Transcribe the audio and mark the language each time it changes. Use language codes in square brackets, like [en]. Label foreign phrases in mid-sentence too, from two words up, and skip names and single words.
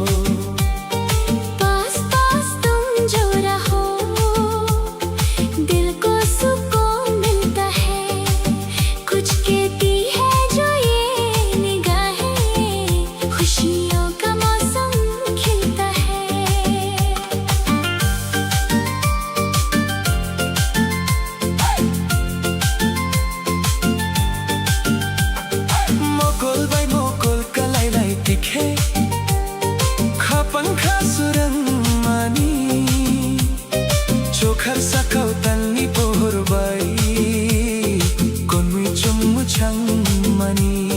[hi] पास पास तुम जो रहो दिल को सुकून मिलता है। कुछ कहती है जो ये निगाहें, खुशियों का मौसम खिलता है। [trp] Mokol bai mokol kalai lai tikhe, kapangka surang mani, chokhar sakau tanni pohor bai, konmui chummu chang mani.